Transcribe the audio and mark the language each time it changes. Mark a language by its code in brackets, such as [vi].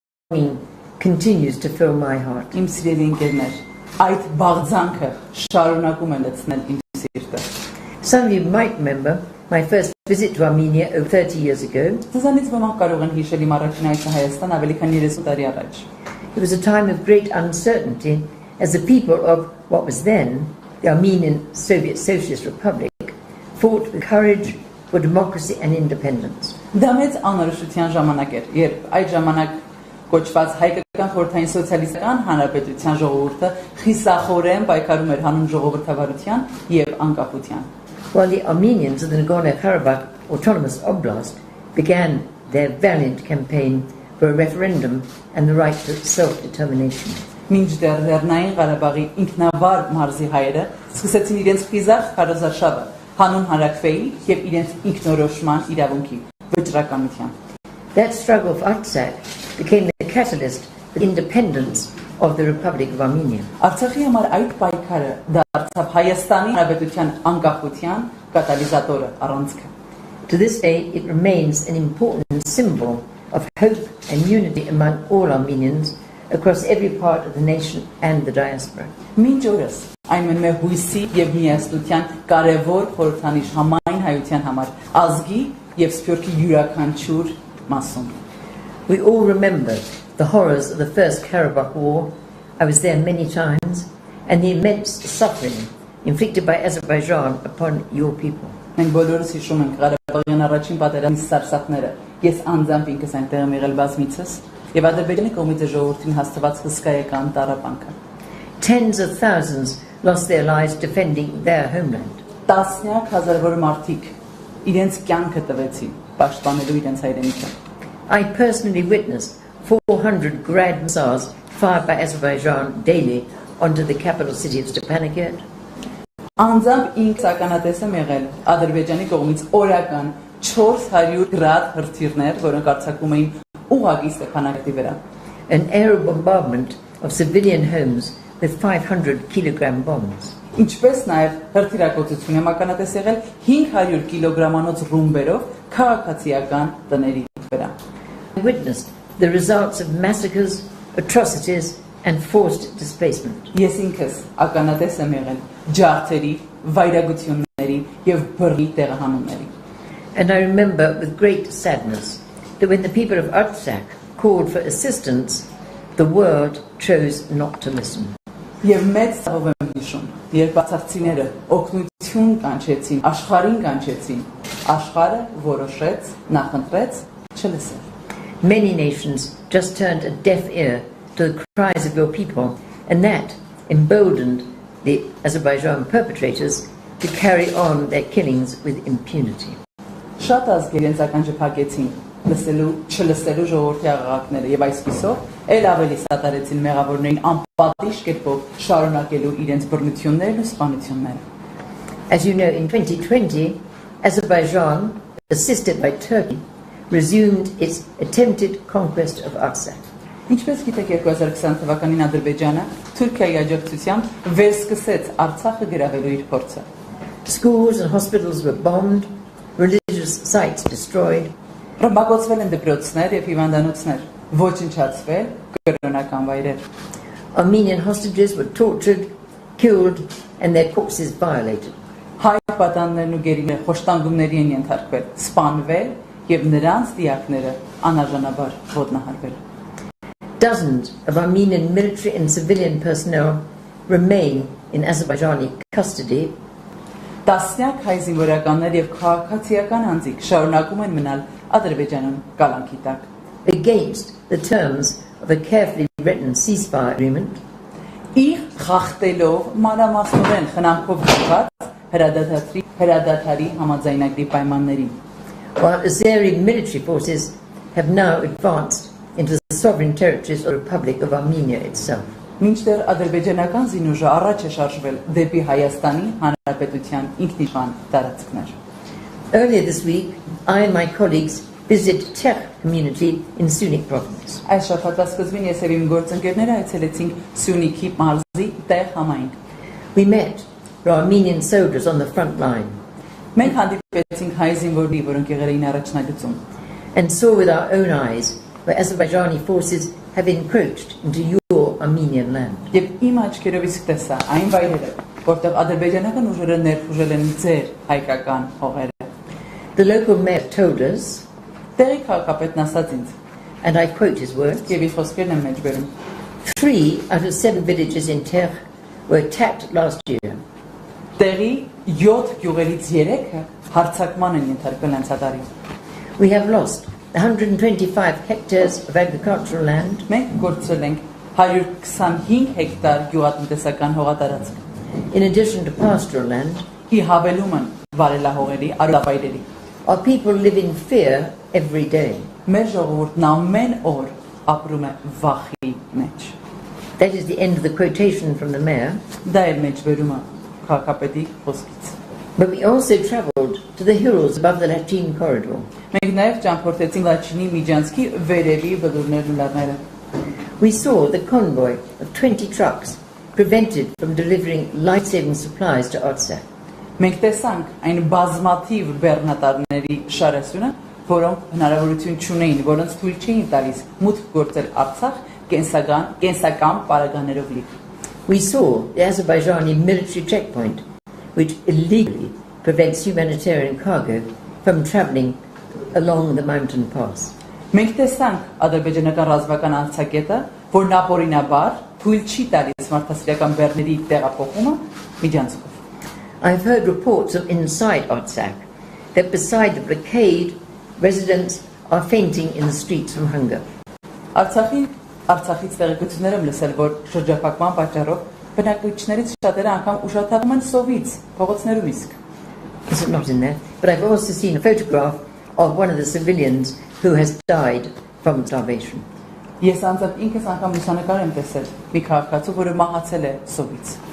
[en] longing continues to fill my heart. [hy] Իմ սիրելի ընկերներ, այդ բաղձանքը շարունակում է լցնել իմ սիրտը։ [en] Some of you might remember my first visit to Armenia over 30 years ago. [hy] Ձեզանից ոմանք կարող են հիշել իմ առաջին այցը Հայաստան ավելի քան 30 տարի առաջ։ [en] It was a time of great uncertainty as the people of what was then the Armenian Soviet Socialist Republic fought with courage for democracy and independence. [hy] Դա մեծ անորոշության ժամանակ էր, երբ այդ ժամանակ կոչված հայկական խորհրդային սոցիալիստական հանրապետության ժողովուրդը խիսախորեն պայքարում էր հանուն ժողովրդավարության եւ անկախության։ [en] While the Armenians of the Nagorno-Karabakh Autonomous Oblast began their valiant campaign for a referendum and the right to self-determination. [hy] Մինչդեռ Լեռնային Ղարաբաղի ինքնավար մարզի հայերը սկսեցին իրենց խիզախ քարոզարշավը հանուն հանրաքվեի եւ իրենց ինքնորոշման իրավունքի վճռականության։ [en] That struggle for Artsakh became the catalyst for the independence of the Republic of Armenia. [hy] Արցախի համար այդ պայքարը դարձավ Հայաստանի Հանրապետության անկախության կատալիզատորը, առանցքը։ [en] To this day, it remains an important symbol of hope and unity among all Armenians across every part of the nation and the diaspora. [hy] Մինչ օրս այն մնում է հույսի եւ միասնության կարևոր խորհրդանիշ համայն հայության համար, ազգի եւ սփյուռքի յուրաքանչյուր մասում։ [en] We all remember the horrors of the First Karabakh War. I was there many times, and the immense suffering inflicted by Azerbaijan upon your people. [hy] Մենք բոլորս հիշում ենք Ղարաբաղյան առաջին պատերազմի սարսափները։ Ես անձամբ ինքս այնտեղ եմ եղել բազմիցս եւ Ադրբեջանի կողմից ժողովրդին հաստատված հսկայական տառապանքը։ [en] Tens of thousands lost their lives defending their homeland. [hy] Տասնյակ հազարավոր մարդիկ իրենց կյանքը տվեցին պաշտպանելու իրենց հայրենիքը։ [en] I personally witnessed 400 grad missiles fired by Azerbaijan daily onto the capital city of Stepanakert. [hy] Անձամբ ինքս ականատես եմ եղել Ադրբեջանի կողմից օրական 400 գրադ հրթիռներ, որոնք արձակվում էին ուղղակի Ստեփանակերտի վրա։ [en] An air bombardment of civilian homes with 500 kilogram bombs. [hy] Ինչպես նաև հրթիռակոծություն եմ ականատես եղել 500 կիլոգրամանոց ռումբերով քաղաքացիական տների վրա։ [en] I witnessed the results of massacres, atrocities and forced displacement. [hy] Ես ինքս ականատես եմ եղել ջարդերի, վայրագությունների եւ բռնի տեղահանումների։ [en] And I remember with great sadness that when the people of Artsakh called for assistance, the world chose not to listen. [hy] Եվ մեծ ցավ եմ հիշում, երբ արցախցիները օգնություն կանչեցին, աշխարհին կանչեցին, աշխարհը որոշեց, նախընտրեց չլսել։ [en] Many nations just turned a deaf ear to the cries of your people, and that emboldened the Azerbaijan perpetrators to carry on their killings with impunity. [hy] Շատ ազգեր իրենց ականջը փակեցին չլսելու ժողովրդի աղաղակները եւ այսպիսով ել ավելի սատարեցին մեղավորներին անպատիժ կերպով շարունակելու իրենց բռնություններն ու սպանությունները։ [en] As you know, in 2020, Azerbaijan, assisted by Turkey, resumed its attempted conquest of Artsakh. [hy] Ինչպես գիտեք 2020 թվականին Ադրբեջանը Թուրքիայի աջակցությամբ վերսկսեց Արցախը գրավելու իր փորձը։ [en] Schools and hospitals were bombed, religious sites destroyed. [hy] Ռմբակոծվել են դպրոցներ եւ հիվանդանոցներ, ոչնչացվել կրոնական վայրեր։ [en] Armenian hostages were tortured, killed, and their corpses violated. [hy] Հայ պատաններն ու գերիները խոշտանգումների են ենթարկվել, սպանվել եւ նրանց դիակները անարժանաբար ոտնահարվել։ [en] Dozens of Armenian military and civilian personnel remain in Azerbaijani custody. [hy] Տասնյակ հայ զինվորականներ եւ քաղաքացիական անձիկ շարունակում են մնալ Ադրբեջանում կալանքի տակ։ [en] Against the terms of a carefully written ceasefire agreement. [hy] Իր խախտելով մանրամասնորեն խնամքով գրված հրադադարի համաձայնագրի պայմաններին։ [en] While Azeri military forces have now advanced into the sovereign territories of the Republic of Armenia itself. [hy] Մինչդեռ ադրբեջանական զինուժը առաջ է շարժվել դեպի Հայաստանի Հանրապետության ինքնիշխան տարածքներ։ [en] Earlier this week, I and my colleagues visited Czech community in Sunik province. [hy] Այս շաբաթվա սկզբին ես եւ իմ գործընկերները այցելեցինք Սյունիքի մարզի տեղ համայնք։ [en] We met Armenian soldiers on the front line. [hy] Մենք հանդիպեցինք հայ զինվորների, որոնք եղել էին առաջնագծում, [en] and saw with our own eyes where Azerbaijani forces have encroached into your Armenian land. [hy] Եվ իմ աչքերովից տեսա այն վայրերը, որտեղ ադրբեջանական ուժերը ներխուժել են ձեր հայկական հողերը։ [en] The local mayor told us, [hy] Տեղի քաղաքապետն ասաց ինձ, [en] and I quote his words, [hy] եւ իր խոսքերն եմ մեջբերում, [en] 3 out of 7 villages in Terre were attacked last year. [hy] Տեղի 7 գյուղերից 3-ը հարձակման են ենթարկվել անցած տարի։ [en] We have lost 125 hectares of agricultural land, [hy] Մենք կորցրել ենք 125 հեկտար գյուղատնտեսական հողատարածք։ [en] in addition to pastoral land. [hy] Ի հավելում են վարելահողերի, արարավայրերի։ [en] Our people live in fear every day. [hy] Մեր ժողովուրդն ամեն օր ապրում է վախի մեջ։ [en] That is the end of the quotation from the mayor. [hy] Դա է մեջբերումը քաղաքապետի խոսքից։ [en] But we also travelled to the hills above the Latin corridor. [hy] Մենք նաև ճամփորդեցինք Լաչինի միջանցքի վերևի բլուրներն ու լեռները։ [en] We saw the convoy of 20 trucks prevented from delivering life-saving supplies to Artsakh. [hy] Մենք տեսանք այն բազմաթիվ բեռնատարների շարասյունը, որոնք հնարավորություն չունեին, որոնց թույլ չէին տալիս մուտք գործել Արցախ կենսական պարագաներով լիք։ [en] We saw the Azerbaijani military checkpoint, which illegally prevents humanitarian cargo from travelling along the mountain pass. [hy] Մենք տեսանք ադրբեջանական ռազմական անցակետը, որն ապօրինաբար թույլ չի տալիս մարդասիրական բեռների տեղափոխումը միջանցքով։ [en] I've heard reports of inside Artsakh that beside the blockade, residents are fainting in the streets from hunger. [hy] Artsakhից տեղեկություններ եմ լսել, որ շրջափակման պատճառով բնակիչներից շատերը անգամ ուշաթափում են սովից, փողոցներում իսկ։ [en] This is not in there, but I've also seen a photograph of one of the civilians who has died from starvation. [hy] Ես անձամբ ինքս անգամ լուսանկար եմ տեսել մի քաղաքացու, որը մահացել է սովից։